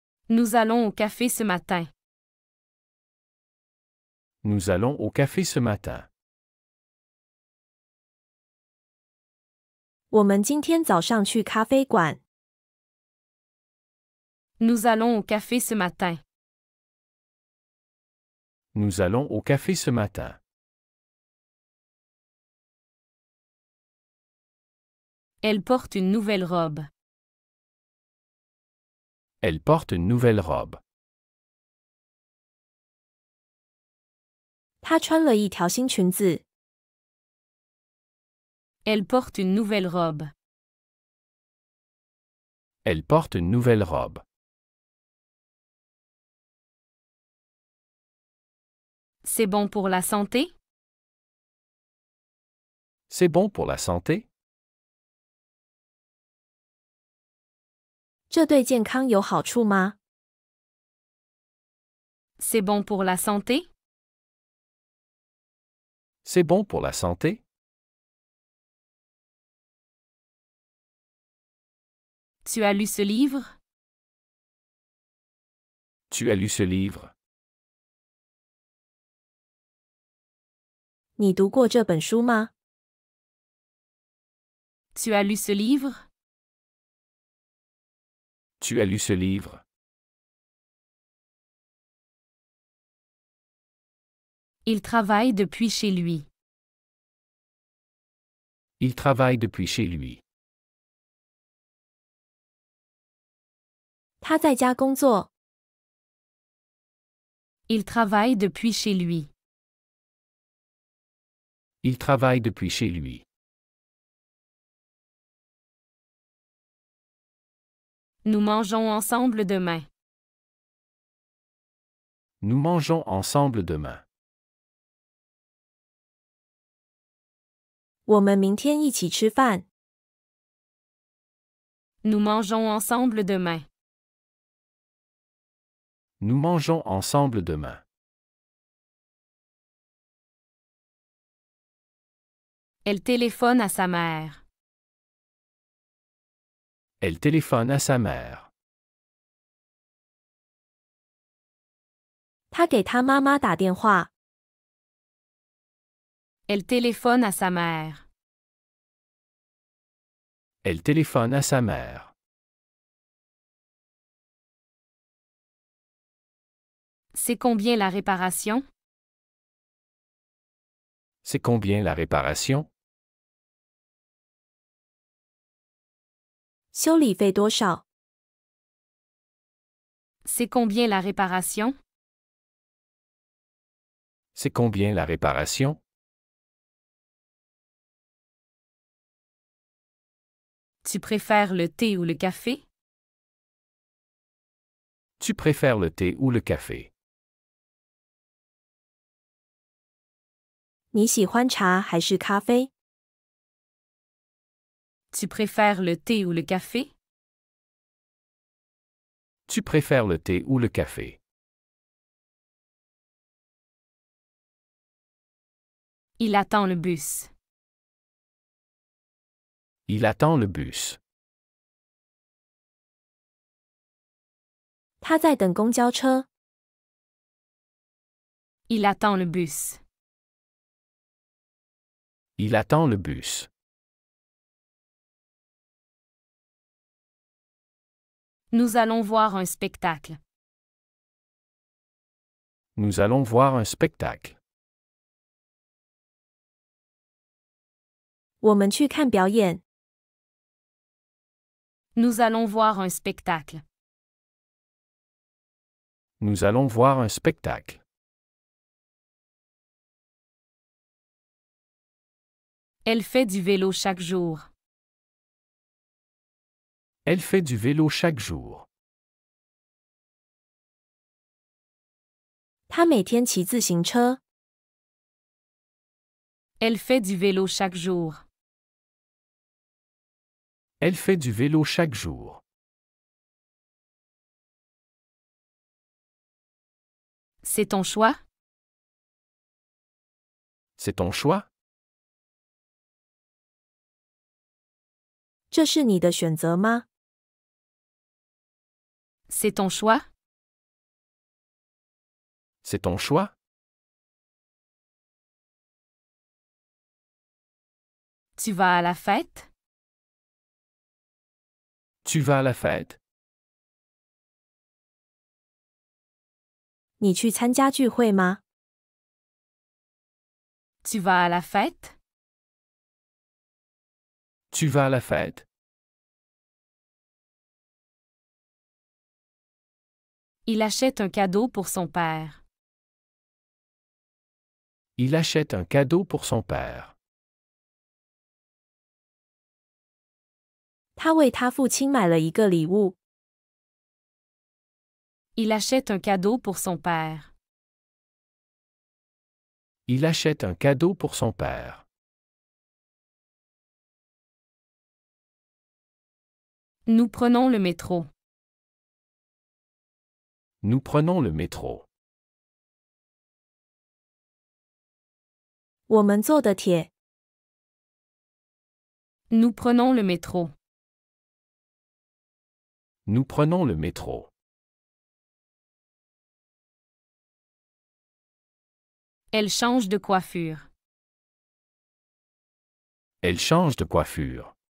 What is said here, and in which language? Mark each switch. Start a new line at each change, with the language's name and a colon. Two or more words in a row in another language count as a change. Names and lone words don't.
French: Nous allons au café ce matin. Nous allons au café ce matin.
Chinese: 我们今天早上去咖啡馆。
French: Nous allons au café ce matin. Nous allons au café ce matin. Elle porte une nouvelle robe. Elle porte une nouvelle robe.
Chinese: 她穿了一条新裙子。
French: Elle porte une nouvelle robe. Elle porte une nouvelle robe. C'est bon pour la santé? C'est bon pour la santé?
Chinese: 这对健康有好处吗？
French: C'est bon pour la santé? C'est bon pour la santé? Tu as lu ce livre? Tu as lu ce livre?
Chinese: 你读过这本书吗？
French: Tu as lu ce livre? Tu as lu ce livre? Il travaille depuis chez lui. Il travaille depuis chez lui.
Chinese: 他在家工作。
French: Il travaille depuis chez lui. Il travaille depuis chez lui. Nous mangeons ensemble demain. Nous mangeons ensemble demain.
Chinese: 我们明天一起吃饭。
French: Nous mangeons ensemble demain. Nous mangeons ensemble demain. Elle téléphone à sa mère. Elle téléphone à sa mère.
Chinese: 他给他妈妈打电话。
French: Elle téléphone à sa mère. Elle téléphone à sa mère. C'est combien la réparation? C'est combien la réparation?
Chinese: 修理费多少？
French: C'est combien la réparation? C'est combien la réparation? Tu préfères le thé ou le café? Tu préfères le thé ou le café?
Chinese: 你喜欢茶还是咖啡？
French: Tu préfères le thé ou le café? Tu préfères le thé ou le café? Il attend le bus. Il attend le bus.
Chinese: 他在等公交车。
French: Il attend le bus. Il attend le bus. Nous allons voir un spectacle. Nous allons voir un spectacle.
Chinese: 我们去看表演。
French: Nous allons voir un spectacle. Nous allons voir un spectacle. Elle fait du vélo chaque jour. Elle fait du vélo chaque jour.
Chinese: 他每天骑自行车。
French: Elle fait du vélo chaque jour. Elle fait du vélo chaque jour. C'est ton choix? C'est ton choix?
Chinese: 这是你的选择吗？
French: C'est ton choix? C'est ton choix? Tu vas à la fête? Tu vas à la fête?
Chinese: 你去参加聚会吗？
French: Tu vas à la fête? Tu vas à la fête? Il achète un cadeau pour son père. Il achète un cadeau pour son père.
Chinese: 他为他父亲买了一个礼物。
French: Il achète un cadeau pour son père. Il achète un cadeau pour son père. Nous prenons le métro. Nous prenons le métro.
Chinese: 我们坐的铁。
French: Nous prenons le métro. Nous prenons le métro. Elle change de coiffure. Elle change de coiffure.